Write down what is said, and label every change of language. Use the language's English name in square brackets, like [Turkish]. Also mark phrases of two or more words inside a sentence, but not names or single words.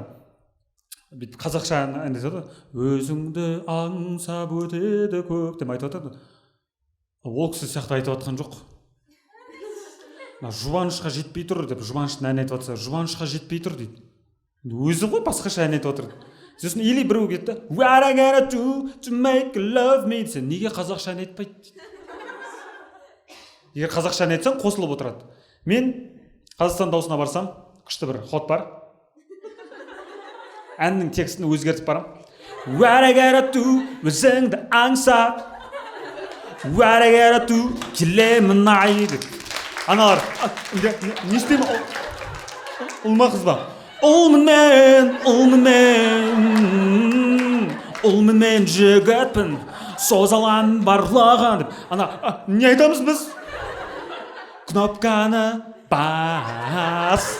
[Kazakh] Бүйтіп қазақша ән айтады. Өзіңді аңсап өтеді көк деп айтып жатады. Ол кісі сияқты айтып жатқан жоқ. Жұбанышқа жетпей тұр деп, жұбаныштың ән айтып жатса, жұбанышқа жетпей тұр дейді. Өзі ғой басқаша ән айтып отыр. Сосын или біреу кетті. [English] What I gotta do to make you love me [Kazakh] десе, неге қазақша ән айтпайды дейді. Егер қазақша ән айтсаң, қосылып отырады. Мен Қазақстан дауысына барсам, күшті бір ход бар. Әннің текстін өзгертіп барам. [English] What I gotta do, [Kazakh] өзіңді аңсап. [English] What I gotta do, [Kazakh] келемін ай деп. Аналар, не істеймін? Ұл ма қыз ба? Ұлмын мен жігітпін, созалам барлаған деп. Ана, не айтамыз біз? Кнопканы бас.